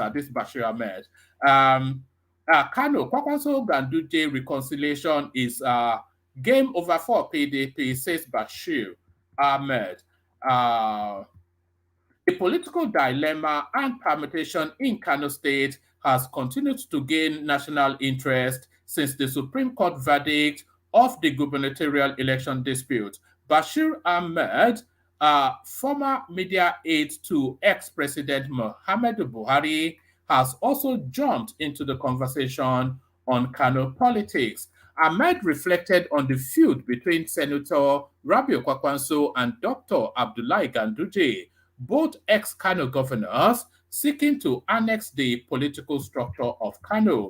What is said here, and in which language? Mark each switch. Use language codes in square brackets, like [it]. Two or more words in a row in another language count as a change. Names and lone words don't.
[en] This Bashir Ahmed. Kano, Kwakwanso Ganduje reconciliation is game over for PDP, says Bashir Ahmed. The political dilemma and permutation in Kano State has continued to gain national interest since the Supreme Court verdict of the gubernatorial election dispute. Bashir Ahmed, former media aide to ex-President Muhammadu Buhari, has also jumped into the conversation on Kano politics. Ahmed reflected on the feud between Senator Rabiu Kwakwanso and Dr. Abdullahi Ganduje, both ex-Kano governors seeking to annex the political structure of Kano.